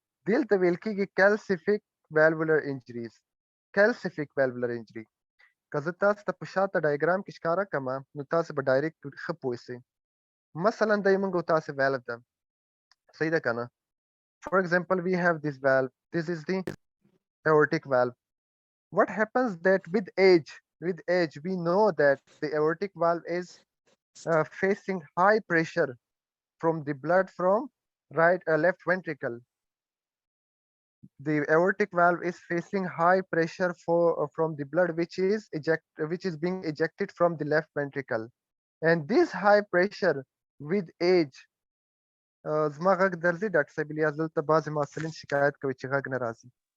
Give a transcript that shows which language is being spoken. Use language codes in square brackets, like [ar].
[ps] دلته ویل کېږي کیلسیفیک والوولر انجریز کیلسیفیک والوولر انجری که زه تاسو ته په شاته ډایګرام کې ښکاره کړم نو تاسو به ډایرکټ ښه پوه شئ مثلا دا موږ تاسو والو ده صحیح ده که نه [en] For example, we have this valve. This is the aortic valve. What happens that with age, we know that the aortic valve is facing high pressure from the blood from left ventricle. The aortic valve is facing high pressure from the blood which is being ejected from the left ventricle. And this high pressure with age [ps] زما غږ درځي ډاکټر صاحب الیاس دلته بعضې محصلین شکایت کوي چې غږ نه راځي